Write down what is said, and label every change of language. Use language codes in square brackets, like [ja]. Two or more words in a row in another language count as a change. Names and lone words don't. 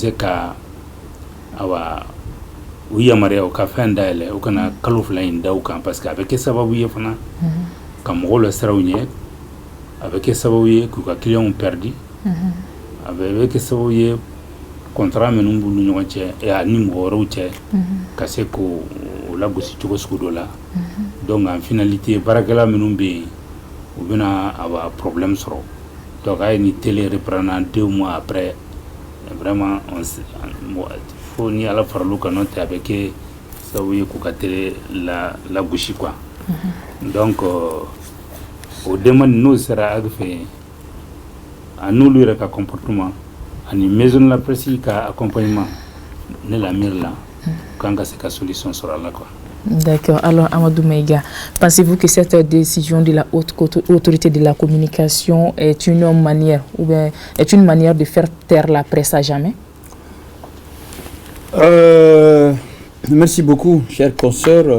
[bm] se ka awa u yamaruya u ka fɛn dayɛlɛ u kana kalo 2 in da u kan parce que a bɛ kɛ sababu ye fana ka mɔgɔw la siraw ɲɛ a bɛ kɛ sababu ye k'u ka [fr] clients perdu [bm] a bɛ kɛ sababu ye contrat minnu b'u ni ɲɔgɔn cɛ ni mɔgɔ wɛrɛw cɛ ka se k'o lagosi cogo sugu dɔ la donc [fr] en finalité [bm] baarakɛla minnu bɛ yen u bɛna [fr] avoir problème [bm] sɔrɔ donc a ye ni [fr] télé reprendre 2 mois après [bm] vraiment fo ni ala faral'u kan n'o tɛ a bɛ kɛ sababu ye k'u ka télé lagosi quoi donc o demande n'o sera Agi fɛ a n'olu yɛrɛ ka comportement ani [fr] maison de la presse [bm] ka accompagnement ne la miiri la kan ka se ka solution sɔrɔ a la quoi. [fr] D'accord. Alors, Amadou Maïga, pensez-vous que cette décision de la haute autorité de la communication est une manière, ou bien est une manière de faire taire la presse à jamais? Merci beaucoup, chers consoeurs.